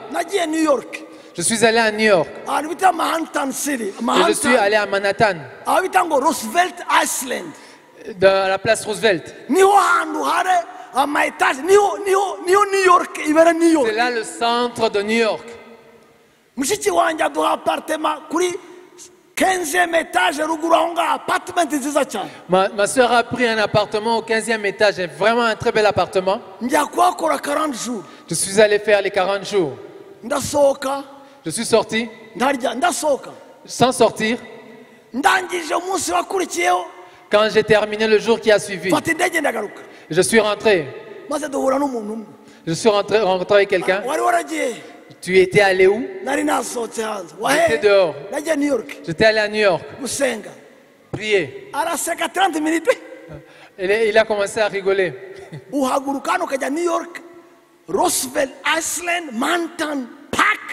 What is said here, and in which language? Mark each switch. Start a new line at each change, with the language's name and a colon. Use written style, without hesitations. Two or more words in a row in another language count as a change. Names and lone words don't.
French: Je suis allé à New York. Et je suis allé à Manhattan. Dans la place Roosevelt. C'est là le centre de New York.
Kinyarwanda: mushiki wanjye aduha apartema kuri 15e étage ruguru aho ngaho, apartment nziza cyane.
French: Ma soeur a pris un appartement au 15e étage, vraiment un très bel appartement.
Kinyarwanda: Njya kuhakora 40 jours.
French: Je suis allé faire les 40 jours.
Kinyarwanda: Ndasohoka.
French: Je suis sorti.
Kinyarwanda: Ndarya ndasohoka.
French: Sans sortir.
Kinyarwanda: Ndangije umunsi wakurikiyeho.
French: Quand j'ai terminé le jour qui a suivi,
Kinyarwanda: fata indege ndagaruka.
French: Je suis rentré.
Kinyarwanda: Maze duhura n'umuntu umwe.
French: Je suis rentré avec quelqu'un.
Kinyarwanda: Wari waragiye.
French: Tu étais allé où? J'étais dehors. J'étais allé à New York. Prier. Il a commencé à rigoler. New York, Roosevelt Island, Manhattan, Park.